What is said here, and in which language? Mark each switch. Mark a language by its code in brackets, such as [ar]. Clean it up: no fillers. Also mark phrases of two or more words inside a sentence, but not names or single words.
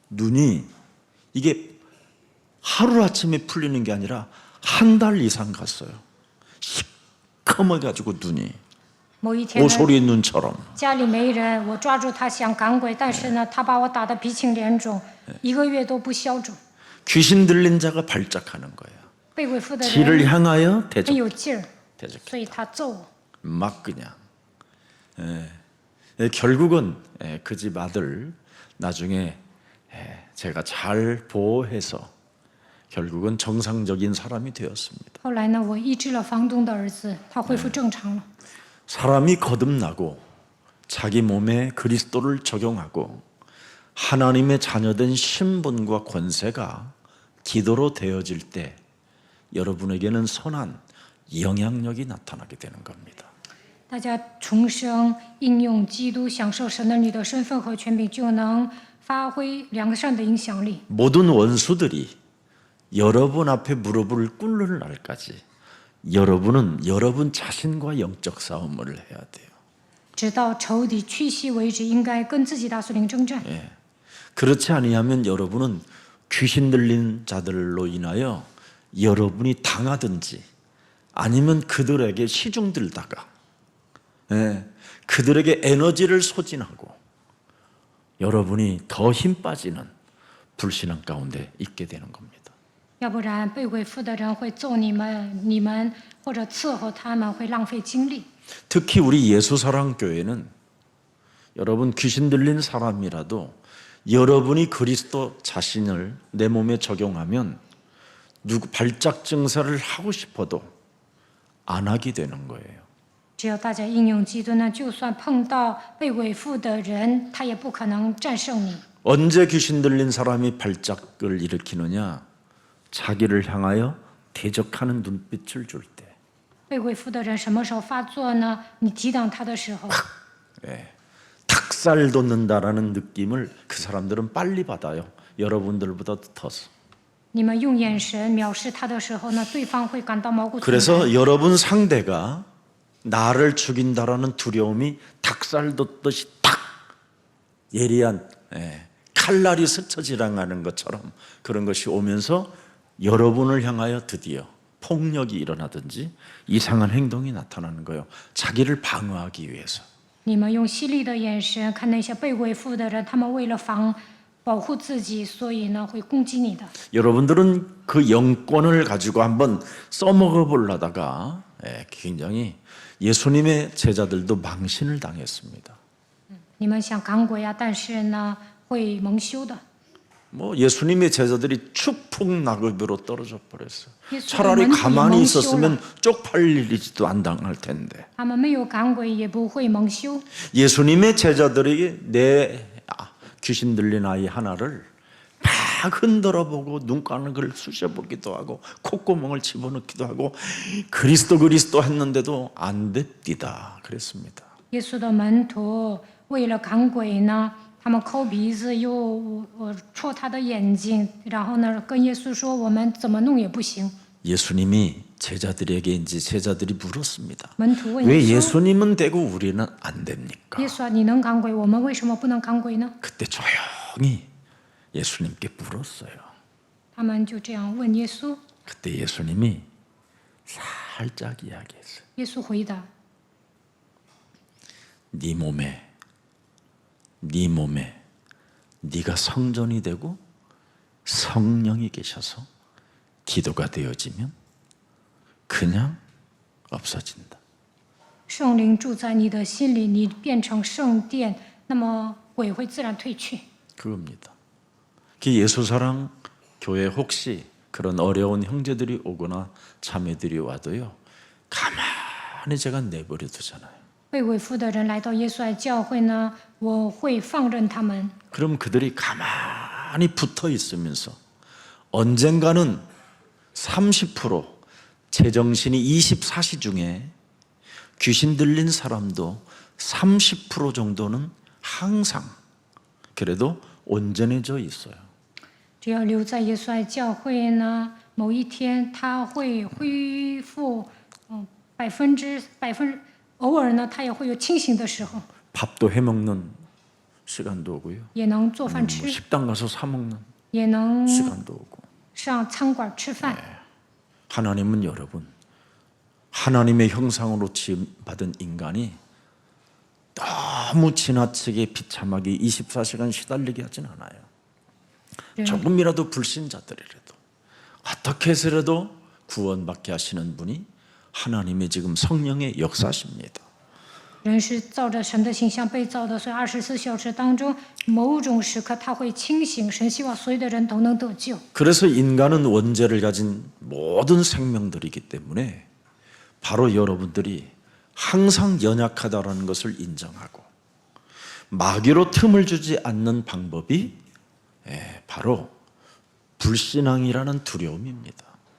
[ko] 눈이 이게 하루아침에 풀리는 게 아니라 한 달 이상 갔어요. 시커매가지고 눈이 [zh] 某一天呢， [ko] 오소리 눈처럼. [zh] 家里没人，我抓住他想赶鬼，但是呢，他把我打得鼻青脸肿，1个月都不消肿。 [ko] 귀신 들린 자가 발작하는 거예요. [zh] 被鬼附的 [ko] 지를 [zh] 人 [ko] 향하여 [zh] 很 [ko] 대적, [zh] 有劲儿， [ko] 대적. [zh] 所以他揍我。 [ko] 막 그냥. 결국은 그 집 아들 나중에 제가 잘 보호해서 결국은 정상적인 사람이 되었습니다. [zh] 后来呢，我医治了房东的儿子，他恢复正常了。 [ko] 사람이 거듭나고 자기 몸에 그리스도를 적용하고 하나님의 자녀된 신분과 권세가 기도로 되어질 때 여러분에게는 선한 영향력이 나타나게 되는 겁니다. [zh] 大家重生、应用基督、享受神儿女的身份和权柄，就能发挥良善的影响力。 [ko] 모든 원수들이 여러분 앞에 무릎을 꿇는 날까지 여러분은 여러분 자신과 영적 싸움을 해야 돼요. [zh] 直到仇敌屈膝为止，应该跟自己大属灵征战。 [ko] 그렇지 아니하면 여러분은 귀신 들린 자들로 인하여 여러분이 당하든지 아니면 그들에게 시중 들다가 그들에게 에너지를 소진하고 여러분이 더 힘 빠지는 불신앙 가운데 있게 되는 겁니다. [zh] 要不然被鬼附的人会揍你们，你们或者伺候他们会浪费精力。 [ko] 특히 우리 예수사랑교회는 여러분 귀신 들린 사람이라도 여러분이 그리스도 자신을 내 몸에 적용하면 누구 발작 증사를 하고 싶어도 안 하게 되는 거예요. [zh] 只要大家应用基督呢，就算碰到被鬼附的人，他也不可能战胜你。 [ko] 언제 귀신 들린 사람이 발작을 일으키느냐? 자기를 향하여 대적하는 눈빛을 줄 때. [zh] 被鬼附的人什么时候发作呢？你抵挡他的时候， [ko] 닭살 돋는다라는 느낌을 그 사람들은 빨리 받아요. 여러분들보다 더서. [zh] 你们用眼神藐视他的时候呢，对方会感到毛骨悚然。 [ko] 그래서 여러분 상대가 나를 죽인다라는 두려움이 닭살 돋듯이 탁 예리한 칼날이 스쳐 지나가는 것처럼 그런 것이 오면서 여러분을 향하여 드디어 폭력이 일어나든지 이상한 행동이 나타나는 거예요. 자기를 방어하기 위해서. [zh] 你们用犀利的眼神看那些被鬼附的人，他们为了保护自己，所以呢会攻击你的。 [ko] 여러분들은 그 영권을 가지고 한번 써먹어 보려다가 굉장히 예수님의 제자들도 망신을 당했습니다. [zh] 你们想赶鬼啊，但是呢会蒙羞的。 [ko] 뭐 예수님의 제자들이 추풍 낙엽으로 떨어져 버렸어요. 예수님은 차라리 가만히 [zh] 멍羞了。 [ko] 있었으면 쪽팔리지도 안 당할 텐데. [zh] 他们没有赶鬼，也不会蒙羞。 [ko] 예수님의 제자들에게 내 귀신 들린 아이 하나를 막 흔들어 보고 눈가락을 쑤셔보기도 하고 콧구멍을 집어넣기도 하고 그리스도 했는데도 안 됩디다 그랬습니다. [zh] 耶稣的门徒为了赶鬼呢，他们抠鼻子又戳他的眼睛，然后呢跟耶稣说：“我们怎么弄也不行。” [ko] 예수님이 제자들에게 제자들이 물었습니다. [zh] 门徒问 [ko] 왜 [zh] 耶稣 [ko] 예수님은 되고 우리는 안 됩니까? ：“ [zh] 耶稣啊，你能赶鬼，我们为什么不能赶鬼呢 [ko] 그때 조용히 예수님께 물었어요. ？” [zh] 他们就这样问耶稣， [ko] 그때 예수님이 살짝 이야기했어요. [zh] 耶稣回答 [ko] 네 몸에 네가 성전이 되고 성령이 계셔서 기도가 되어지면 그냥 없어진다. [zh] 圣灵住在你的心里，你变成圣殿，那么鬼会自然退去。 [ko] 그겁니다. 그 예수사랑 교회 혹시 그런 어려운 형제들이 오거나 자매들이 와도요, 가만히 제가 내버려 두잖아요. [zh] 被鬼附的人来到耶稣爱教会呢，我会放任他们。 [ko] 그럼 그들이 가만히 붙어 있으면서 언젠가는 30% 제정신이 24시 중에 귀신 들린 사람도 30% 정도는 항상 그래도 온전해져 있어요. [zh] 只要留在耶稣爱教会呢，某一天他会恢复，偶尔呢他也会有清醒的时候。 [ko] 밥도 해먹는 시간도 오고요. [zh] 也能做饭吃， [ko] 식당 가서 사 먹는 [zh] 也能 [ko] 시간도 오고. [zh] 上餐馆吃饭。 [ko] 하나님은 여러분, 하나님의 형상으로 지음받은 인간이 너무 지나치게 비참하게 24시간 시달리게 하진 않아요. 조금이라도 불신자들이라도 어떻게 해서라도 구원받게 하시는 분이 하나님의 지금 성령의 역사십니다. [zh] 人是照着神的形象被造的，所以24小时当中，某种时刻他会清醒。神希望所有的人都能得救。 [ko] 그래서 인간은 원죄를 가진 모든 생명들이기 때문에 바로 여러분들이 항상 연약하다라는 것을 인정하고 마귀로 틈을 주지 않는 방법이 바로 불신앙이라는 두려움입니다.